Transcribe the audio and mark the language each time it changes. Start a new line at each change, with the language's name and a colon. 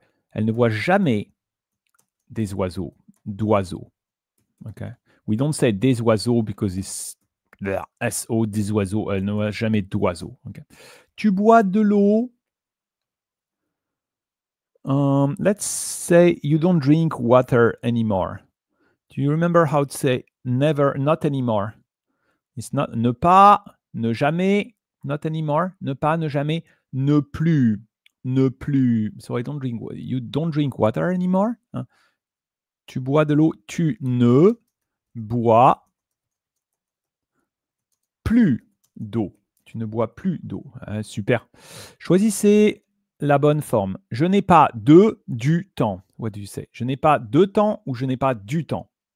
French: Elle ne voit jamais des oiseaux, d'oiseaux. Okay.
English: We don't say
French: des oiseaux
English: because it's S-O, des oiseaux.
French: Elle ne voit jamais d'oiseaux. Okay. Tu bois de l'eau.
English: Let's say you don't drink water anymore. Do you remember how to say never, not anymore? It's not
French: ne pas, ne jamais,
English: not anymore,
French: ne pas, ne jamais, ne plus,
English: ne plus. So I don't drink, you don't drink water anymore?
French: Hein? Tu bois de l'eau, tu ne bois plus d'eau. Tu ne bois plus d'eau. Super. Choisissez la bonne forme. Je n'ai pas du temps.
English: What do you say?
French: Je n'ai pas de temps ou je n'ai pas du temps?